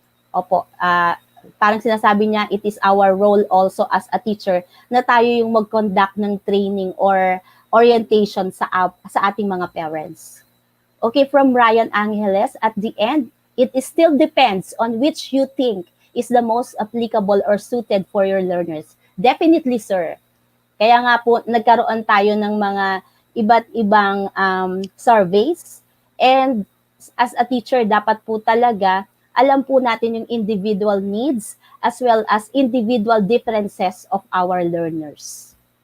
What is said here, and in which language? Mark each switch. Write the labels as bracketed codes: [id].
[tl] Opo, parang sinasabi niya, [en] it is our role also as a teacher [tl] na tayo yung mag-conduct ng [en] training or orientation [tl] sa ating mga parents. [en] Okay, from Ryan Angeles, at the end, it still depends on which you think is the most applicable or suited for your learners. Definitely, sir. [tl] Kaya nga po, nagkaroon tayo ng mga iba't ibang surveys. [en] And as a teacher, [tl] dapat po talaga, alam po natin yung [en] individual needs as well as individual differences of our learners.